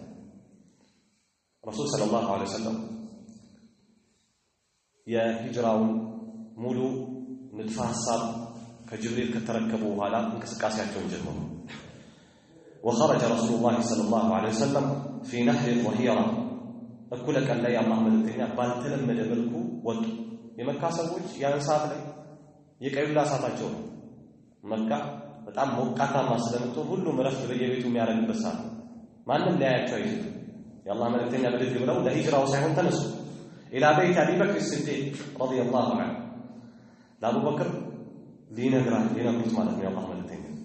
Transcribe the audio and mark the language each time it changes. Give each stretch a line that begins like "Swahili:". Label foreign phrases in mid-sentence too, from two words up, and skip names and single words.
Amharic: ረሱል
Arabic: صلى الله عليه وسلم
Amharic: የሂጅራውን ሙሉ ንድፈ ሐሳብ ከጅብሪል ከተረከቡ በኋላ እንቅስቃሴያቸውን ጀመሩ።
Arabic: وخرج رسول الله صلى الله عليه وسلم في نهر الظهيرة
Amharic: እኩለ ቀን ላይ አላህ መልእክተኛ ባልተለመደ መልኩ ወጡ። የመካ ሰዎች ያን ሰዓት ላይ የቀዩላ ሰዓታቸው ነው። መካ በጣም ሞቃታማ ስለምትሆን ሁሉም ረፍት በየቤቱ የሚያደርግበት ሰዓት ነው። ማንም ሊያያቸው አይችልም። የአላህ መልእክተኛ ብድግ ብለው ለሂጅራው ሳይሆን ተነሱ
Arabic: إلى بيت أبي بكر الصديق رضي الله عنه
Amharic: ለአቡበክር ሊነግሩት ማለት ነው። የአላህ መልእክተኛ